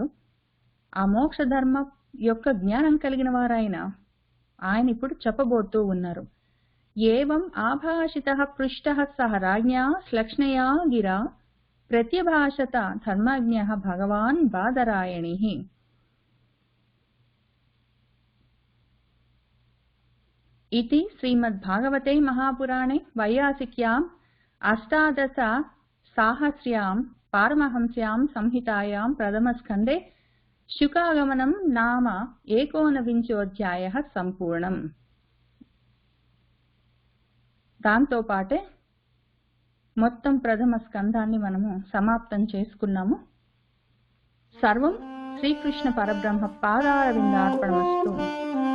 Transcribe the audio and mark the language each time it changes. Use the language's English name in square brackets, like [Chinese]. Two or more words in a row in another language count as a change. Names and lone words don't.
[Telugu] ఆ మోక్ష ధర్మం యొక్క జ్ఞానం కలిగిన వారాయన ఆయన ఇప్పుడు చెప్పబోతూ ఉన్నారు. [Sanskrit] ఏవం ఆభాషితః పృష్టః సహ రాజ్ఞా శ్లక్ష్ణయా గిరా ప్రత్యభాషత ధర్మజ్ఞః భగవాన్ బాదరాయణిః. इति श्रीमद्भागवते महापुराणे वैयासिक्याम् 18 साहस्र्यां पारमहंस्यां संहितायां प्रथमस्कन्धे शुकागमनं नाम 19వ అధ్యాయः సంపూర్ణం. [Telugu] దాంతో పాటే మొత్తం ప్రథమ స్కంధాన్ని మనము సమాప్తం చేసుకున్నాము. [Sanskrit] సర్వం శ్రీకృష్ణ పరబ్రహ్మ పాదారవిందార్పణమస్తు.